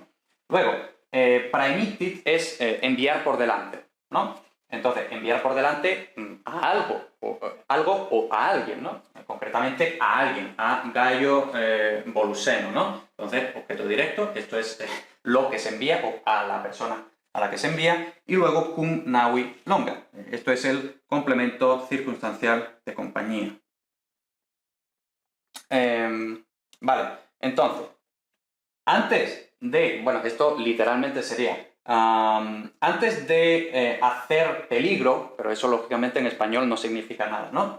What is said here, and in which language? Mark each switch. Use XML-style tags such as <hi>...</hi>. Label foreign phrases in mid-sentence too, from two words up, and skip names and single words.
<es>Luego, praemitit es enviar por delante, ¿no? Entonces, enviar por delante a algo o a alguien, ¿no? Concretamente a alguien, a Gaio Voluseno, ¿no? Entonces, objeto directo, esto es lo que se envía, o a la persona a la que se envía, y luego</es> <la>cum naui longa.</la> <es>Esto es el complemento circunstancial de compañía. Vale, entonces, antes de, bueno, esto literalmente sería, antes de hacer peligro, pero eso lógicamente en español no significa nada, ¿no?</es>